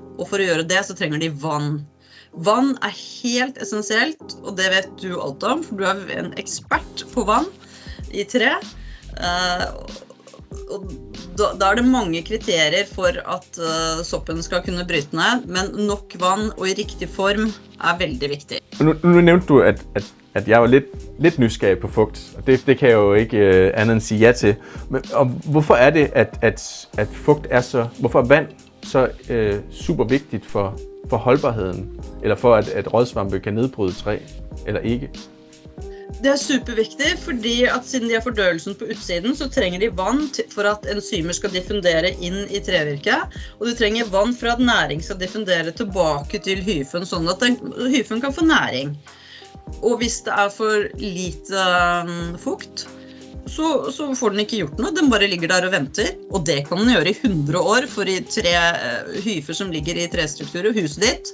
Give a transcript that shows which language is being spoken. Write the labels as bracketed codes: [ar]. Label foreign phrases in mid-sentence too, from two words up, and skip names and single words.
[no] Og for å gjøre det så trenger de vann. Vann er helt essensielt, og det vet du alt om, for du er en ekspert på vann i tre. Og da er det mange kriterier for at soppen skal kunne bryte ned, men nok vann og i riktig form er veldig viktig. [da] Nu nævnte du, at jeg var lidt nysgerrig på fugt, og det kan jeg jo ikke andet end sige ja til. Og hvorfor er det, at fugt er så, hvorfor er vand så super vigtigt for holdbarheden, eller for at rådsvampe kan nedbryde træ, eller ikke? [no] Det er superviktig, fordi at siden de har fordøyelsen på utsiden, så trenger de vann for at enzymer skal diffundere inn i trevirket, og du trenger vann for at næring skal diffundere tilbake til hyfen, sånn at hyfen kan få næring. Og hvis det er for lite fukt, så får den ikke gjort noe, den bare ligger der og venter, og det kan den gjøre i 100 år for i tre hyfer som ligger i trestrukturer, huset ditt.